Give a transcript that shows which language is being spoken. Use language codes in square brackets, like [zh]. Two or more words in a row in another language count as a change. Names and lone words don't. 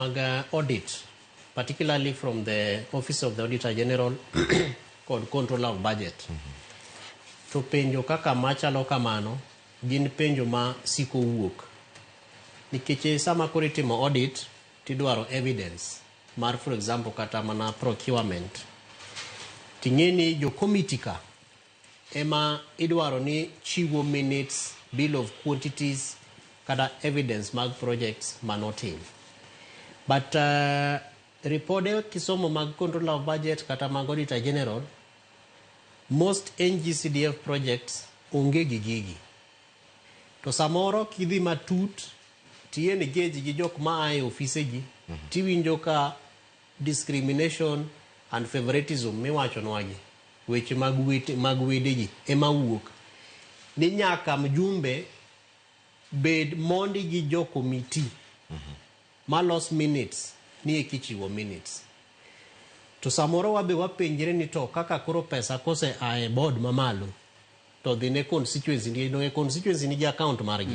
[en] audit, particularly from the Office of the Auditor General called Control of Budget. [luo] To penjo kaka machalo kamano, gin penjo ma siko wuok. Nikech sama koro itimo audit, tidwaro evidence. Mar, [en] for example, [luo] kata mana procurement. Ting'eni jo committee ka, ema idwaro ni chiwo minutes, [en] bill of quantities, [luo] kata evidence mag projects manotim. But reporde kisomo mag Control of Budget kata mag Auditor General, [en] most NG-CDF projects [luo] onge gigi. To samoro kidhi matut, tiene geji gi jok ma ae ofise gi, tiwinjo ka [en] discrimination and favoritism [luo] miwacho nwagi, weche mag wede gi, ema wuok. Ni nyaka mjumbe bed mondi gi jo committee, malos minutes, ni ekichiwo minutes. To samoro wabe wapenjire ni to kaka koro pesa kose ae board mamalo, to dhine constituency, ni constituency ni account margi.